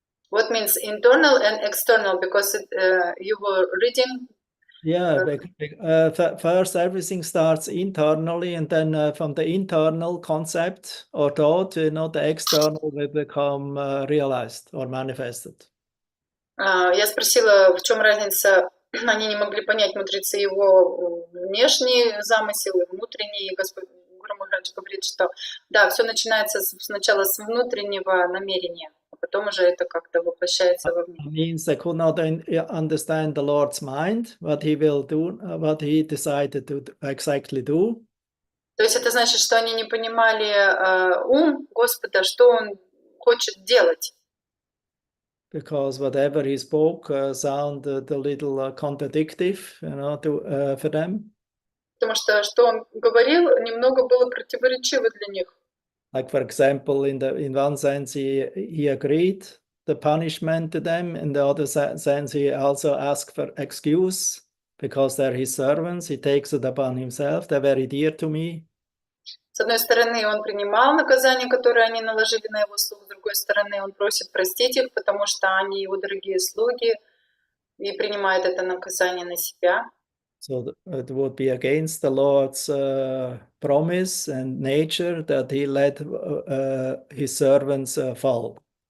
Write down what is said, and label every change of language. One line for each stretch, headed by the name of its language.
English: What means internal and external? Because you were reading. Yeah, first everything starts internally, and then from the internal concept or thought, the external will become realized or manifested.
Russian: Я спросила, в чем разница. Они не могли понять, мудрецы, его внешний замысел и внутренний. Господь Гуру Махарадж говорит, что да, все начинается сначала с внутреннего намерения, а потом уже это как-то воплощается вовне.
English: Means they could not understand the Lord's mind, what he will do, what he decided to exactly do.
Russian: То есть это значит, что они не понимали ум Господа, что он хочет делать.
English: Because whatever he spoke sounded a little contradictive, for them.
Russian: Потому что он говорил, немного было противоречиво для них.
English: Like for example, in one sense he agreed the punishment to them, in the other sense he also asked for excuse because they're his servants. He takes it upon himself. They're very dear to me.
Russian: С одной стороны, он принимал наказание, которое они наложили на его слуг, с другой стороны, он просит простить их, потому что они его дорогие слуги, и принимает это наказание на себя.
English: So it would be against the Lord's promise and nature that he let his servants fall.